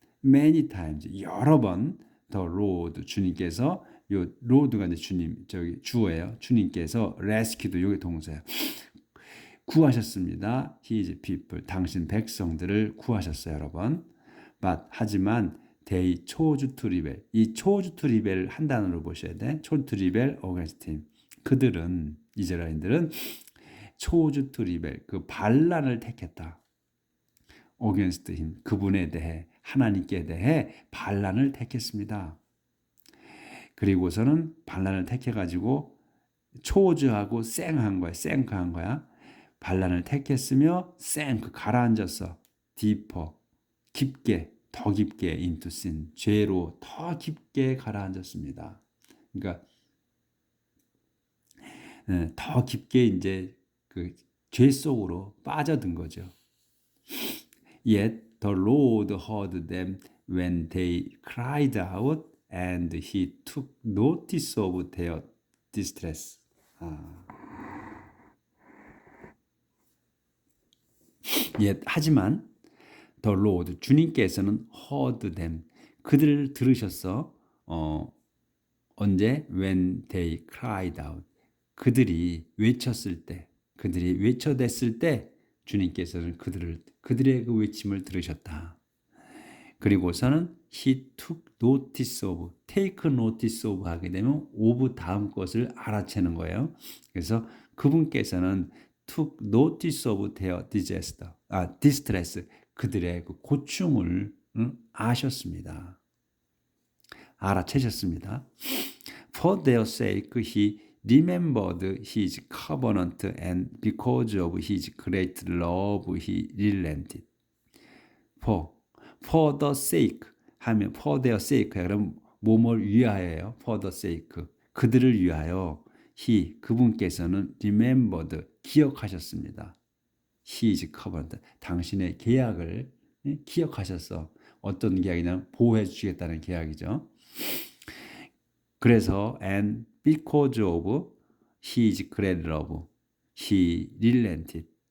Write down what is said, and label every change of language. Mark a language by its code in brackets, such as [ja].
[en] Many times, [ko] 여러 번 [en] the Lord, [ko] 주님께서, 요 Lord가 이제 주님, 저기 주어예요. 주님께서 [en] rescued, [ko] 요게 동사예요. 구하셨습니다. [en] His people, [ko] 당신 백성들을 구하셨어요, 여러분. [en] But, [ko] 하지만 [en] they chose to rebel. [ko] 이 [en] chose to rebel [ko] 한 단어로 보셔야 돼. [en] chose to rebel against him. [ko] 그들은, 이스라엘인들은 [en] chose to rebel, [ko] 그 반란을 택했다. [en] against him, [ko] 그분에 대해, 하나님께 대해 반란을 택했습니다. 그리고서는 반란을 택해가지고 chose하고 쌩한 거야. 쌩크한 거야. 반란을 택했으며 쌩크, 가라앉았어. deeper, 깊게, 더 깊게 [en] into sin, [ko] 죄로 더 깊게 가라앉았습니다. 그러니까 더 깊게 이제 그 죄 속으로 빠져든 거죠. [en] Yet the Lord heard them when they cried out, and He took notice of their distress. [ko] 하지만 [en] the Lord, [ko] 주님께서는 [en] heard them, [ko] 그들을 들으셨어. 언제? [en] When they cried out, [ko] 그들이 외쳤을 때, 그들이 외쳐댔을 때 주님께서는 그들의 그 외침을 들으셨다. [en] 그리고서는 He took notice of, take notice of [ko] 하게 되면 [en] of [ko] 다음 것을 알아채는 거예요. 그래서 그분께서는 [en] took notice of their distress, [ko] 그들의 그 고충을 아셨습니다. 알아채셨습니다. [en] For their sake He remembered His covenant, and because of His great love He relented. For the sake [ko] 하면 [en] for their sake, [ko] 그럼 뭐뭘 위하여요? [en] For the sake, [ko] 그들을 위하여 [en] He, [ko] 그분께서는 [en] remembered, [ko] 기억하셨습니다. [en] His covenant, [ko] 당신의 계약을 기억하셨어. 어떤 계약이냐면 보호해 주시겠다는 계약이죠. 그래서 [en] and because of His great love, He relented.